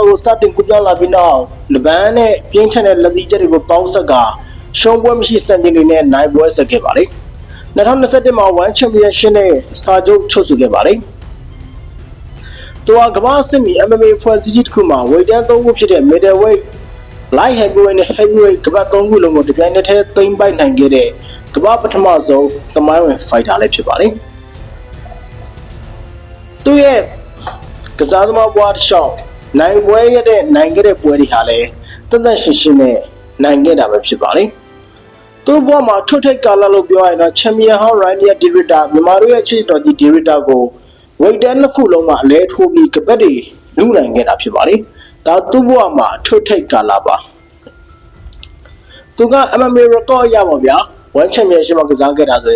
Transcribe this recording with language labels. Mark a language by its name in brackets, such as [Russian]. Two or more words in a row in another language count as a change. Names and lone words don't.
[Burmese] ကိုစတင်ကူးပြောင်းလာပြီးနောက်လက်ပန်းနဲ့ပြင်းထန်တဲ့လက်သီးချက်တွေကိုပေါင်းဆက်ကရှုံးပွဲမရှိစံချိန်တွေနဲ့နိုင်ပွဲဆက်ခဲ့ပါတယ်2021မှာ1 Championship နဲ့စာချုပ်ချုပ်ဆိုခဲ့ပါတယ်သူကကမ္ဘာ့စစ်မီ MMA ဖွဲ့စည်းကြီးတစ်ခုမှာဝေတန်း3ခုဖြစ်တဲ့ [English] middleweight light heavyweight [Burmese] နဲ့ heavyweight ကမ္ဘာ3ခုလုံးကိုတပြိုင်နက်တည်းသိမ်းပိုက်နိုင်ခဲ့တဲ့ကမ္ဘာပထမဆုံးသမိုင်းဝင် fighter လည်းဖြစ်ပါတယ် သူရဲ့ကစားသမားဘွားတစ်လျှောက်နိုင်ပွဲရတဲ့နိုင်ခဲ့တဲ့ပွဲတွေဟာလည်းတသက်ရှင်ရှင်နဲ့နိုင်ခဲ့တာပဲဖြစ်ပါတယ်သူ့ဘွားမှာထွတ်ထိပ်ကာလလို့ပြောရရင်တော့ချန်ပီယံဟောင်းရိုင်းနီယာဒီဗစ်တာမြန်မာတို့ရဲ့ချစ်တော်ကြီးဒီဗစ်တာကိုဝိတ်တန်းတစ်ခုလုံးမှာအလဲထိုးပြီးကပတ်တွေလူနိုင်ခဲ့တာဖြစ်ပါတယ်ဒါသူ့ဘွားမှာထွတ်ထိပ်ကာလပါသူက [English] MMA record [Burmese] ရပါဗျာ1 Championship မှာကစားခဲ့တာဆို